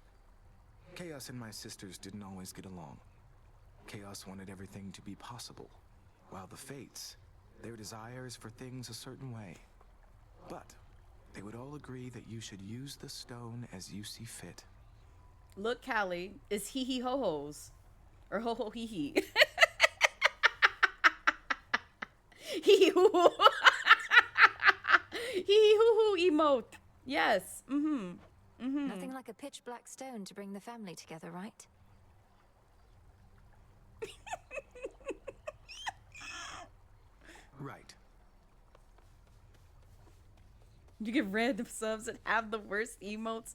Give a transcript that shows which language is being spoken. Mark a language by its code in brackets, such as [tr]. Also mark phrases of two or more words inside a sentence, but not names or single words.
[en] Chaos and my sisters didn't always get along. Chaos wanted everything to be possible, while the Fates, their desire is for things a certain way. But they would all agree that you should use the stone as you see fit. Look, Callie, it's hee-hee-ho-hos. Or ho-ho-hee-hee. Hee-hee-hoo-hoo. hee hoo hoo emote. Yes. Nothing like a pitch black stone to bring the family together, right? Right. You get random subs and have the worst emotes.